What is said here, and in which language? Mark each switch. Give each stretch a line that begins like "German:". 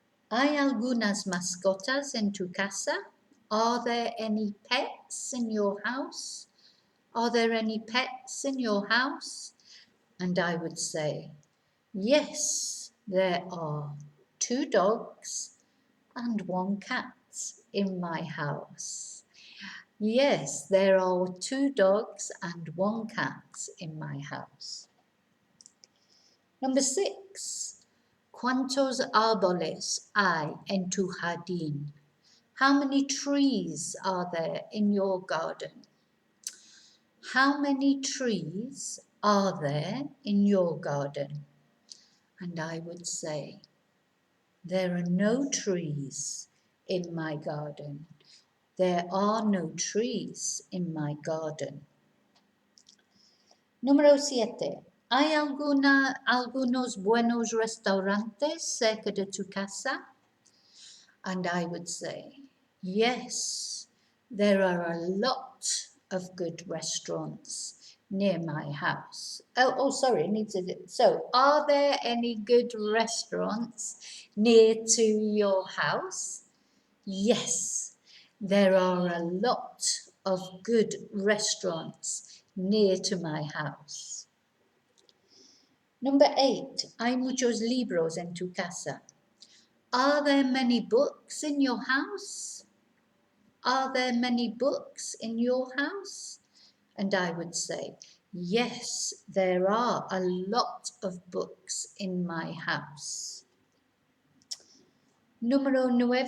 Spanish: ¿Hay algunas mascotas en tu casa?
English: Are there any pets in your house? Are there any pets in your house? And I would say, yes, there are 2 dogs and 1 cat in my house. Yes, there are 2 dogs and 1 cat in my house. Number 6.
Spanish: ¿Cuántos árboles hay en tu jardín?
English: How many trees are there in your garden? How many trees are there in your garden? And I would say, there are no trees in my garden. There are no trees in my garden.
Spanish: Número 7. ¿Hay algunos buenos restaurantes cerca de tu casa?
English: And I would say, yes, there are a lot of good restaurants near my house? Sorry, I need to. So, are there any good restaurants near to your house? Yes, there are a lot of good restaurants near to my house. Number 8.
Spanish: Hay muchos libros en tu casa.
English: Are there many books in your house? Are there many books in your house? And I would say, yes, there are a lot of books in my house. Number 9.